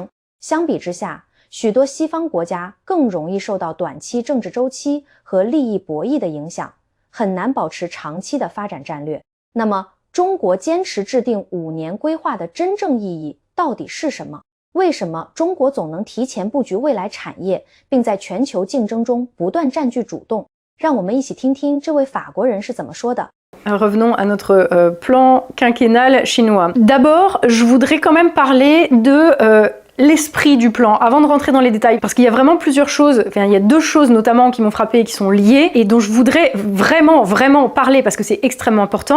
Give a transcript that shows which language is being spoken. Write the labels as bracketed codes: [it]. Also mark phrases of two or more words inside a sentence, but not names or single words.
[zh] 相比之下，许多西方国家更容易受到短期政治周期和利益博弈的影响，很难保持长期的发展战略。那么，中国坚持制定5年规划的真正意义到底是什么？为什么中国总能提前布局未来产业，并在全球竞争中不断占据主动？让我们一起听听这位法国人是怎么说的。 [fr] Revenons à notre plan quinquennal chinois. D'abord, je voudrais quand même parler de l'esprit du plan, avant de rentrer dans les détails, parce qu'il y a vraiment plusieurs choses, enfin il y a 2 choses notamment qui m'ont frappé et qui sont liées, et dont je voudrais vraiment parler, parce que c'est extrêmement important.